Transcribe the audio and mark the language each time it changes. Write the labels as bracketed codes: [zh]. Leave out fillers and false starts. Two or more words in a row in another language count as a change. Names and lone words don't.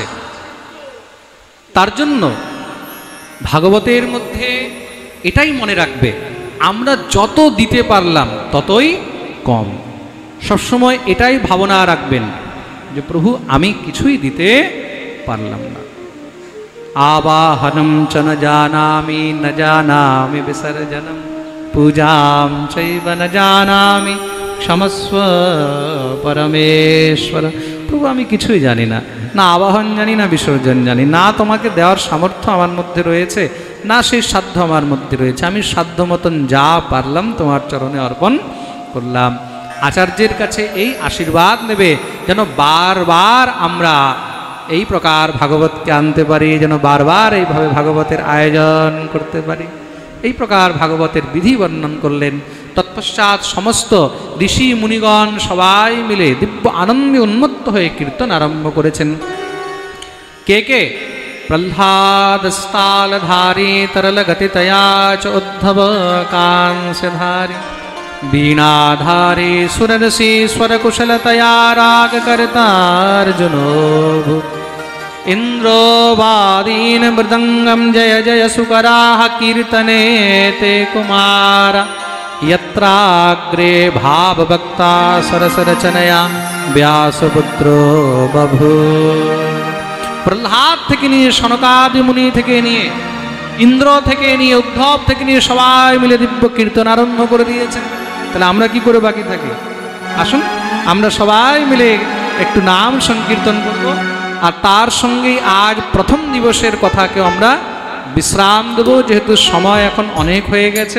[bn] তার জন্য ভাগবতের মধ্যে এটাই মনে রাখবে, আমরা যত দিতে পারলাম ততই কম। সবসময় এটাই ভাবনা রাখবেন যে প্রভু আমি কিছুই দিতে পারলাম না। [sa] আবাহনম চ ন জানামি ন জানামি বিসর্জনম পূজাম চৈব ন জানামি ক্ষমস্ব পরমেশ্বর। [bn] প্রভু আমি কিছুই জানি না, না আবাহন জানি না বিসর্জন জানি না, তোমাকে দেওয়ার সামর্থ্য আমার মধ্যে রয়েছে না সেই সাধ্য আমার মধ্যে রয়েছে। আমি সাধ্য মতন যা পারলাম তোমার চরণে অর্পণ করলাম। আচার্যের কাছে এই আশীর্বাদ নেবে যেন বারবার আমরা এই প্রকার ভাগবতকে আনতে পারি, যেন বারবার এইভাবে ভাগবতের আয়োজন করতে পারি। এই প্রকার ভাগবতের বিধি বর্ণন করলেন। তৎপশ্চাৎ সমস্ত ঋষি মুনিগণ সবাই মিলে দিব্য আনন্দে উন্মত্ত হয়ে কীর্তন আরম্ভ করেছেন। [sa] के प्रह्लादस्तालधारी तरलगतितया च उद्धव कांस्यधारी वीणाधारी सुररसी स्वरकुशलतया रागकर्तार्जुनो इन्द्रो वादीन मृदङ्गं जय जय सुकराः कीर्तने ते कुमार यत्राग्रे भावभक्ता सरसरचनया व्यासपुत्रो बभूव। [bn] प्रह्लाद থেকে নিয়ে সনকাদি মুনি থেকে নিয়ে ইন্দ্র থেকে নিয়ে উদ্ধব থেকে নিয়ে সবাই মিলে দিব্য কীর্তন আরম্ভ করে দিয়েছেন। তাহলে আমরা কি করে বাকি থাকি? আসুন আমরা সবাই মিলে একটু নাম সংকীর্তন করব, আর তার সঙ্গেই আজ প্রথম দিবসের কথাকেও আমরা বিশ্রাম দেব, যেহেতু সময় এখন অনেক হয়ে গেছে।